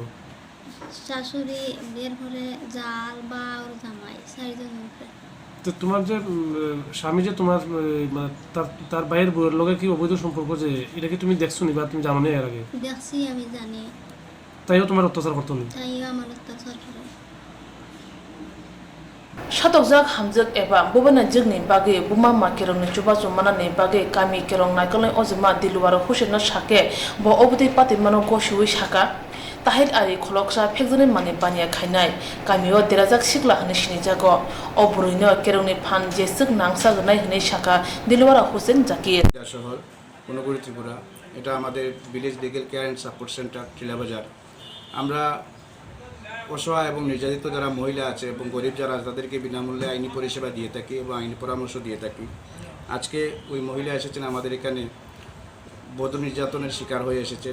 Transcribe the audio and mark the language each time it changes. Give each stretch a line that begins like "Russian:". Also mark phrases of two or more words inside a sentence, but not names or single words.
Bangla: শাশুড়ি, এরপরে জাল বা ওর জামাই, 4 জনের উপরে। তো তোমার যে স্বামী যে তোমার মানে তার ভাইয়ের বউয়ের লগে কি অবৈধ সম্পর্ক, যে এটা কি তুমি দেখছো নি বা তুমি জানো না এর আগে? দেখছি, আমি জানি। তাইও তোমার অত্যাচার করতো নি? তাইও আমার অত্যাচার করে।
Kok Borok: Shatok hamjak eba bobana jigni bage buma ma kerong ni chuba chumana ne bage kami kerong naikolai ozma diluwaro hushena shake bo obudi pati mano goshui shaka tahil ari kholoksa phekjone mane bania khainai kamio derajak sikla hne shini jago oburuino kerong ni phan je sik nangsa gnai hne shaka diluwaro husen zakir
Bangla: শহর কোনগুড়ি ত্রিপুরা। এটা আমাদের ভিলেজ লিগ্যাল কেয়ার অ্যান্ড সাপোর্ট সেন্টার টিলাবাজার। আমরা অসহায় এবং নির্যাতিত যারা মহিলা আছে এবং গরিব যারা আছে তাদেরকে বিনামূল্যে আইনি পরিষেবা দিয়ে থাকি এবং আইনি পরামর্শ দিয়ে থাকি। আজকে ওই মহিলা এসেছেন আমাদের এখানে, বধূ নির্যাতনের শিকার হয়ে এসেছেন।